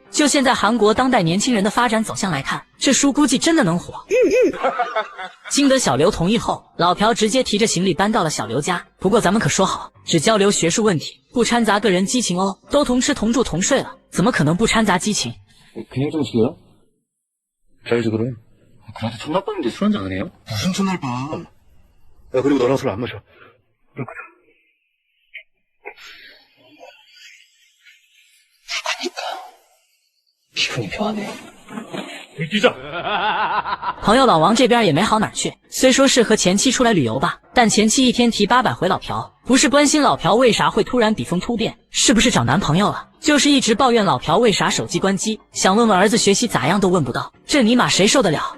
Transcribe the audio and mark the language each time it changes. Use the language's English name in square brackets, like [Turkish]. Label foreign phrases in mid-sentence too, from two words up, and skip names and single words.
[Chinese] 就现在韩国当代年轻人的发展走向来看，这书估计真的能火。经得小刘同意后，老朴直接提着行李搬到了小刘家。不过咱们可说好，只交流学术问题，不掺杂个人激情哦。都同吃同住同睡了，怎么可能不掺杂激情？ [Korean] 그냥 좀 지겨요? 자유지 그럼. 그래도 첫날 밤인데 술 한잔 안 해요? 무슨 첫날 밤? 야, 그리고 너랑 술 안 마셔. 그렇구나. 기분이 묘하네. 뛰자。 [Chinese] 朋友老王这边也没好哪儿去，虽说是和前妻出来旅游吧，但前妻一天提800回老朴，不是关心老朴为啥会突然笔锋突变，是不是找男朋友了，就是一直抱怨老朴为啥手机关机，想问问儿子学习咋样都问不到，这尼玛谁受得了？